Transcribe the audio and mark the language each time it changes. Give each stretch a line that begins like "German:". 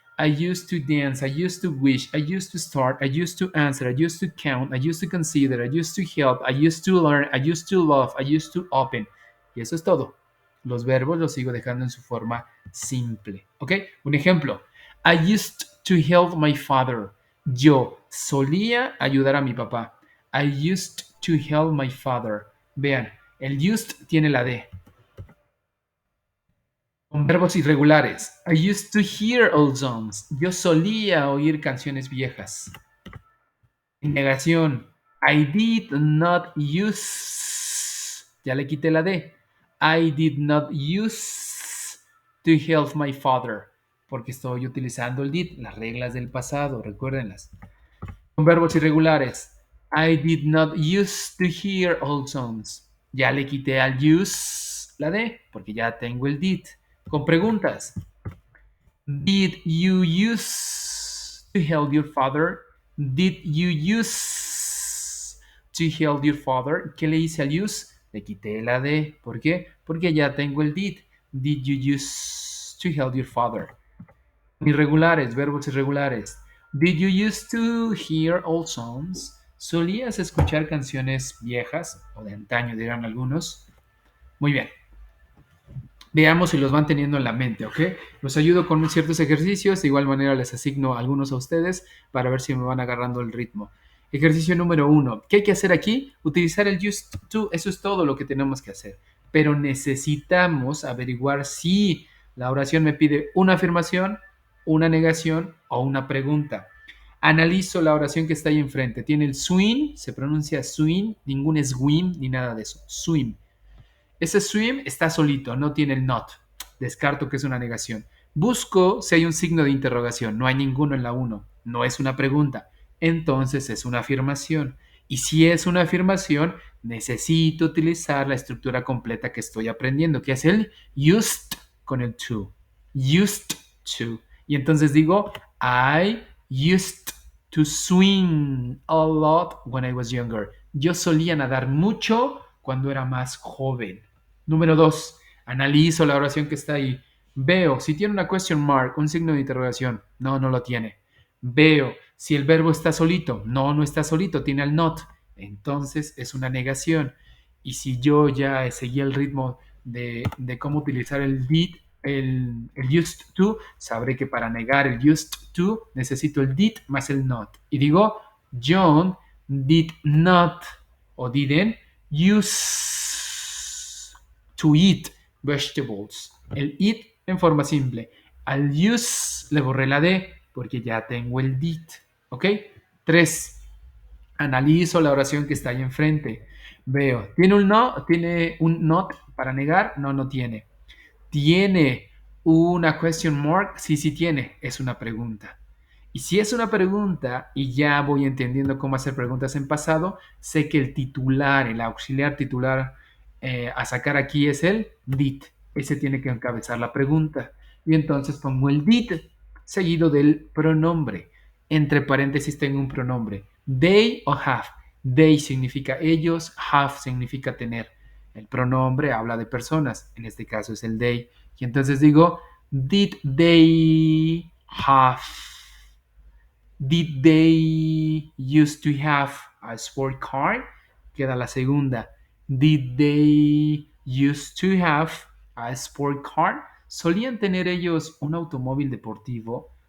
English: I used to dance. I used to wish. I used to start. I used to answer. I used to count. I used to consider. I used to help. I used to learn. I used to love. I used to open.
Spanish: Y eso es todo. Los verbos los sigo dejando en su forma simple. ¿Ok? Un ejemplo.
English: I used to help my father.
Spanish: Yo solía ayudar a mi papá.
English: I used to help my father.
Spanish: Vean, el used tiene la D. Con verbos irregulares.
English: I used to hear old songs.
Spanish: Yo solía oír canciones viejas. En negación.
English: I did not use.
Spanish: Ya le quité la D.
English: I did not use to help my father.
Spanish: Porque estoy utilizando el did, las reglas del pasado, recuérdenlas. Con verbos irregulares.
English: I did not used to hear old songs.
Spanish: Ya le quité al use la D, porque ya tengo el did. Con preguntas.
English: Did you use to help your father? Did you use to help your father?
Spanish: ¿Qué le hice al use? Le quité la D. ¿Por qué? Porque ya tengo el did.
English: Did you use to help your father?
Spanish: Irregulares, verbos irregulares.
English: Did you used to hear old songs?
Spanish: ¿Solías escuchar canciones viejas o de antaño, dirán algunos? Muy bien. Veamos si los van teniendo en la mente, ¿ok? Los ayudo con ciertos ejercicios, de igual manera les asigno algunos a ustedes para ver si me van agarrando el ritmo. Ejercicio número 1. ¿Qué hay que hacer aquí? Utilizar el used to, eso es todo lo que tenemos que hacer. Pero necesitamos averiguar si la oración me pide una afirmación, una negación o una pregunta. Analizo la oración que está ahí enfrente. Tiene el swim, se pronuncia swim, ningún swim ni nada de eso. Swim. Ese swim está solito, no tiene el not. Descarto que es una negación. Busco si hay un signo de interrogación. No hay ninguno en la 1. No es una pregunta. Entonces es una afirmación. Y si es una afirmación, necesito utilizar la estructura completa que estoy aprendiendo, que es el used con el to. Used to. Y entonces digo,
English: I used to swim a lot when I was younger.
Spanish: Yo solía nadar mucho cuando era más joven. Número 2. Analizo la oración que está ahí. Veo si tiene una question mark, un signo de interrogación. No, no lo tiene. Veo si el verbo está solito. No, no está solito, tiene el not. Entonces es una negación. Y si yo ya seguí el ritmo de cómo utilizar el did, el used to, sabré que para negar el used to necesito el did más el not. Y digo,
English: John did not o didn't use to eat vegetables.
Spanish: El eat en forma simple. Al use le borré la D porque ya tengo el did. ¿Ok? 3. Analizo la oración que está ahí enfrente. Veo, ¿tiene un no? ¿Tiene un not para negar? No, no tiene. ¿Tiene una question mark? Sí, sí tiene. Es una pregunta. Y si es una pregunta y ya voy entendiendo cómo hacer preguntas en pasado, sé que el titular, el auxiliar titular a sacar aquí es el did. Ese tiene que encabezar la pregunta. Y entonces pongo el did seguido del pronombre. Entre paréntesis tengo un pronombre. They o have. They significa ellos, have significa tener. El pronombre habla de personas. En este caso es el they. Y entonces digo,
English: did they have? Did they used to have a sport car?
Spanish: Queda la segunda.
English: Did they used to have a sport car?
Spanish: ¿Solían tener ellos un automóvil deportivo?